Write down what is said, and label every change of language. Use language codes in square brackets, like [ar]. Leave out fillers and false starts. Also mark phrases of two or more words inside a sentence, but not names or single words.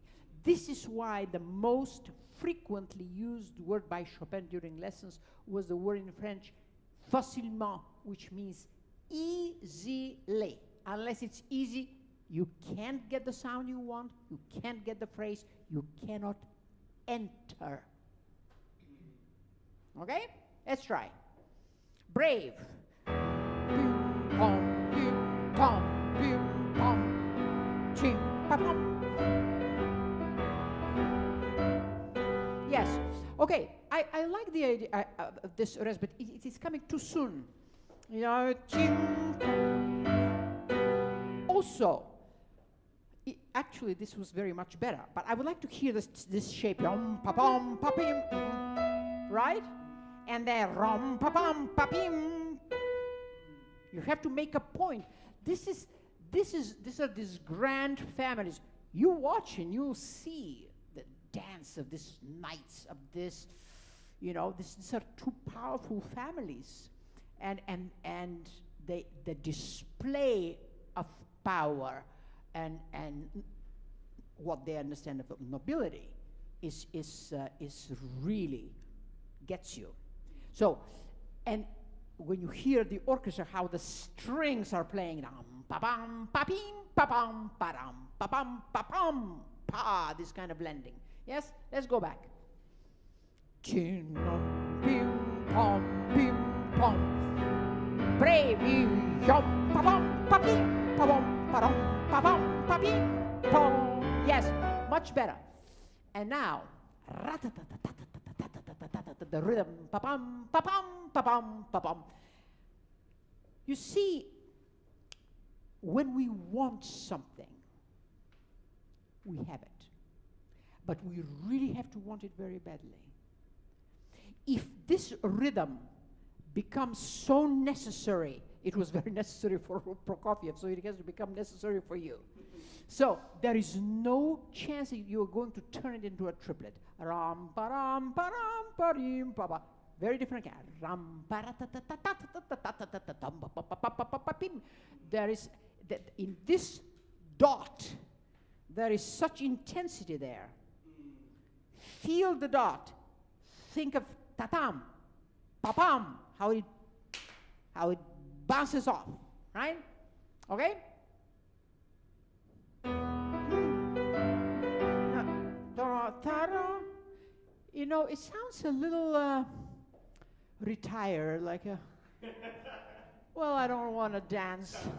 [en] This is why the most frequently used word by Chopin during lessons was the word in French, facilement, which means easily. Unless it's easy, you can't get the sound you want, you can't get the phrase, you cannot enter. Okay? Let's try. Brave. Pim, pom, pim, pom, pim, pom, chim, pa, pom. Yes. Okay. I like the idea of this rest, but it is coming too soon. Chim, pom. Also, actually, this was very much better, but I would like to hear this shape. Rom, pa, pom, pa, pim, right? And then rom, pa, pom, pa, pim. You have to make a point. This these are these grand families. You watch and you'll see the dance of these knights, of this, you know, these are two powerful families. And the display of power and what they understand of nobility is really gets you. So, and when you hear the orchestra, how the strings are playing, pa-bam, pa-pim, pa-bam, pa-dam, pa-bam, pa-pam, pa, this kind of blending. Yes, let's go back. Chin, pim, pom, pim, pom. Brevi, jom, pa-bam, pa-pim, pa-bam, pa-dam, pa-bam, pa-pim, pom. Yes, much better. And now, the rhythm, pa-pam, pa-pam, pa-pam, pa-pam. You see, when we want something, we have it. But we really have to want it very badly. If this rhythm becomes so necessary, it was very necessary for Prokofiev, so it has to become necessary for you. So there is no chance that you are going to turn it into a triplet. Ram param param parim papa. Very different. Ram there is that in this dot. There is such intensity there. Feel the dot. Think of tatam, papam. How it bounces off, right? Okay. You know, it sounds a little retired, like a, well, I don't want to dance.